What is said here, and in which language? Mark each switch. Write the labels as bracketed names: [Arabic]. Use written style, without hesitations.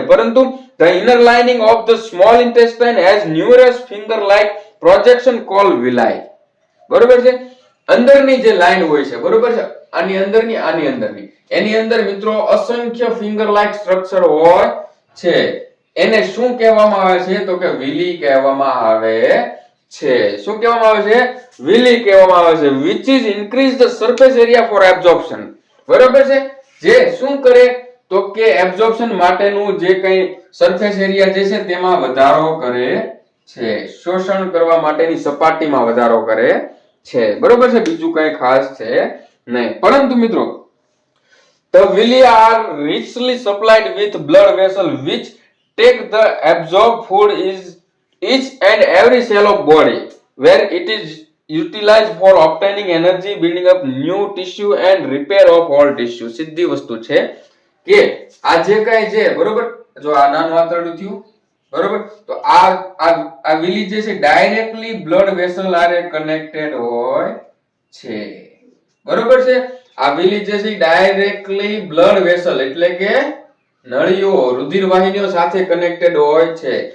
[Gujarati] પરંતુ [English] the inner lining of the small intestine has numerous finger like projection called villi [Gujarati] બરોબર છે. અંદરની જે લાઈન હોય છે બરોબર છે, આની અંદરની એની અંદર મિત્રો અસંખ્ય ફિંગર લાઇક સ્ટ્રક્ચર હોય છે. એને શું કહેવામાં આવે છે તો કે વિલી કહેવામાં આવે છે. શું કહેવામાં આવે છે? વિલી કહેવામાં આવે છે. [English] which is increase the surface area for absorption [Gujarati] બરોબર છે. જે શું કરે તો કે એબ્ઝોર્પ્શન માટેનું જે કંઈ સરફેસ એરિયા જે છે તેમાં વધારો કરે છે, શોષણ કરવા માટેની સપાટીમાં વધારો કરે છે બરોબર છે. બીજું કંઈ ખાસ છે નહીં. પરંતુ મિત્રો [English] the villi are richly supplied with blood vessel which take the absorbed food is each and every cell of body where it is utilized for obtaining energy, building up new tissue and repair of all tissue. [Gujarati] સીધી વસ્તુ છે કે આ જે કાંઈ છે બરોબર, જો આ નાનું આંતરડું થયું બરોબર. તો આ વિલી જે છે ડાયરેક્ટલી બ્લડ વેસલ આરે કનેક્ટેડ હોય છે. બરોબર છે. આ વિલી જે છે ડાયરેક્ટલી બ્લડ વેસલ એટલે કે નળીઓ રુધિર વાહિનીઓ સાથે કનેક્ટેડ હોય છે.